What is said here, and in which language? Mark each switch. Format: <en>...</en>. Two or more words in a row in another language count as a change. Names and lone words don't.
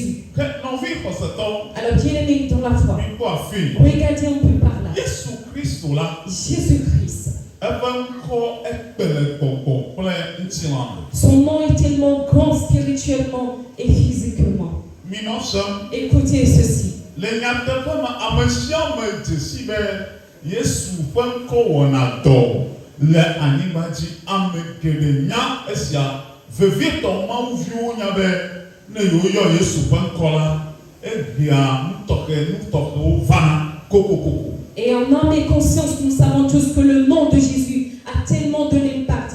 <fr>Alors bien aimé dans la foi, regardez un peu par là.</fr> <ee>Yesu Kristo la.</ee> <fr>Jésus-Christ. Son Son nom est tellement grand spirituellement et physiquement. Écoutez ceci.</fr> <ee>Le nyateƒe me ame sia me dze si be Yesu ƒe ŋkɔ wɔna dɔ le anyigba dzi. Ame geɖe nya esia. Vevietɔ mawuviwo nya be ne yewoyɔ Yesu ƒe ŋkɔ la, egbea nutɔxewo vana kokokoko.</ee> <fr>Et en âme et conscience, nous savons tous que le nom de Jésus a tellement de l'impact.</fr>